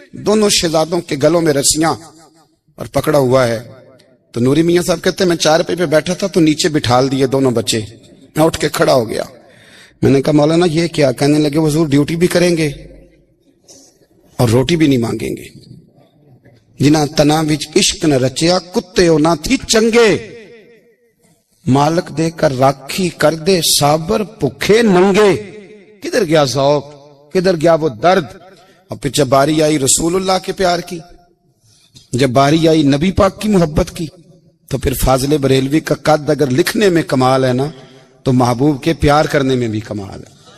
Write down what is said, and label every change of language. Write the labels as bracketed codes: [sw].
[ur] دونوں شہزادوں کے گلوں میں رسیاں اور پکڑا ہوا ہے. تو نوری میاں صاحب کہتے ہیں میں 4 پہ بیٹھا تھا تو نیچے بٹھال دیے دونوں بچے. میں اٹھ کے کھڑا ہو گیا. میں نے کہا مولانا یہ کیا؟ کہنے لگے حضور ڈیوٹی بھی کریں گے اور روٹی بھی نہیں مانگیں گے. [pa] جنہاں تنا وچ عشق نہ رچیا کتے او نہ تھی چنگے, مالک دے کر راکھی کر دے صابر بھوکے ننگے. [ur] کدھر گیا ذوق, کدھر گیا وہ درد. اور پھر جب باری آئی رسول اللہ کے پیار کی, جب باری آئی نبی پاک کی محبت کی, تو پھر فاضل بریلوی کا قد اگر لکھنے میں کمال ہے نا تو محبوب کے پیار کرنے میں بھی کمال ہے.